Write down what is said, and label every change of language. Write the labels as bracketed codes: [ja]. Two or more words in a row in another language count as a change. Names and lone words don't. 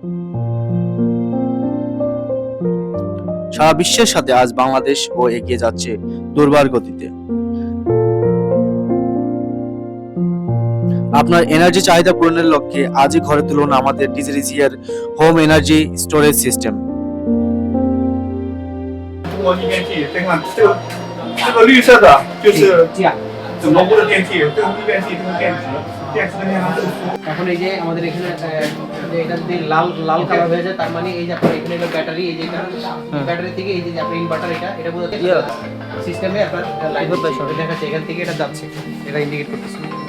[bn] সারা বিশ্বের সাথে আজ বাংলাদেশ ও এগিয়ে যাচ্ছে দুর্বার গতিতে। আপনার এনার্জি চাহিদা পূরণের লক্ষ্যে আজই ঘরে তুলুন আমাদের ডিজিরিজিয়ার [en] home energy storage system. [zh] 中国逆变器，再看这个绿色的就是整个屋的电器，这个逆变器，这个电池，电池的电压正负。 [bn] এখন এই যে আমাদের এখানে যে এটা যদি লাল লাল কালার হয়ে যায় তার মানে এই যে আপনার এখানে ব্যাটারি, এই যে ব্যাটারি থেকে এই যে আপনার ইনভার্টার এটা বোঝাতে সিস্টেমে আপনার লাইট দেখাচ্ছে এখান থেকে এটা যাচ্ছে, এটা ইন্ডিকেট করতেছে।